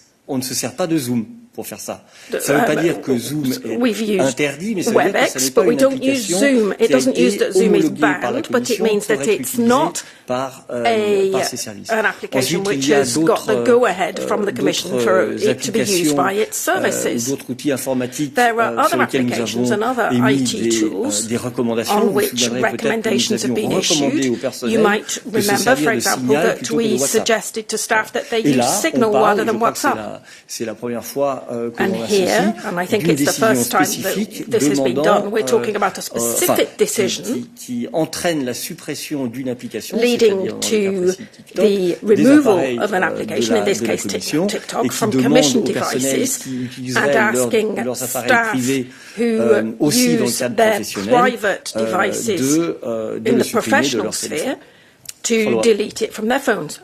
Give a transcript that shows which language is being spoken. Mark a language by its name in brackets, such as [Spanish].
[French] On ne se sert pas de Zoom pour faire ça. Ça ne veut pas dire que Zoom est interdit, mais ça veut dire que ce n'est pas une application qui a été homologuée par la Commission pour être utilisée par ces services. [English] An application which has got the go-ahead from the Commission for it to be used by its services. [French] D'autres outils informatiques [English] there are other applications and other IT tools on which recommendations have been issued. You might remember, for example, that we suggested to staff that they use Signal rather than WhatsApp. [French] C'est la première fois [English] and here, and I think it's the first time that this has been done, we're talking about a specific decision [French] qui entraîne la suppression d'une application, [English] leading to the removal of an application, in this case TikTok, from Commission devices, and asking staff who use their private devices in the professional sphere to delete it from their phones.